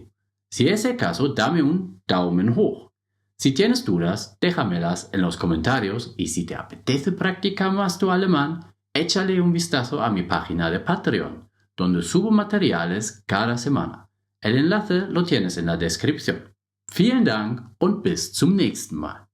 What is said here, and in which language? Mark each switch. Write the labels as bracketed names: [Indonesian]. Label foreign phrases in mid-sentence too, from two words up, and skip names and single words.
[Spanish] Si es el caso, dame un [German] Daumen hoch. [Spanish] Si tienes dudas, déjamelas en los comentarios y si te apetece practicar más tu alemán, échale un vistazo a mi página de Patreon, donde subo materiales cada semana. El enlace lo tienes en la descripción. [German] Vielen Dank und bis zum nächsten Mal.